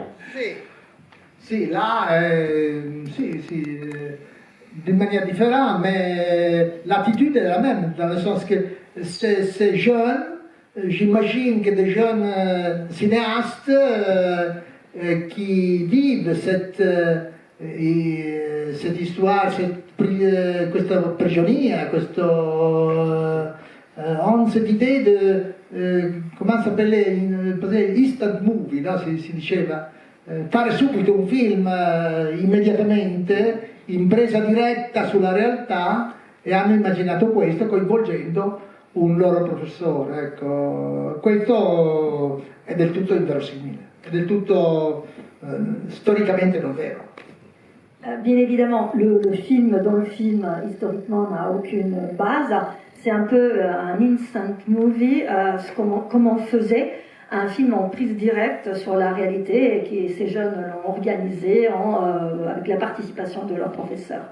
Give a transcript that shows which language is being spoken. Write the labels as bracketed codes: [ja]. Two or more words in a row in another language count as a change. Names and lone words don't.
[fr] Si, là, d'une manière différente, mais l'attitude est la même, dans le sens que ces jeunes, j'imagine que des jeunes cinéastes qui vivent cette histoire, [it] questa prigionia, [fr] ont cette idée de, comment s'appelait, [en] instant movie, [fr] no? [it] si diceva, fare subito un film immediatamente, in presa diretta sulla realtà, e hanno immaginato questo coinvolgendo un loro professore. Ecco. Questo è del tutto inverosimile, è del tutto storicamente non vero. [fr] Bien évidemment, le film dans le film, historiquement, n'a aucune base. C'est un peu un [en] instant movie, [fr] comme on faisait un film en prise directe sur la réalité, et que ces jeunes l'ont organisé avec la participation de leurs professeurs.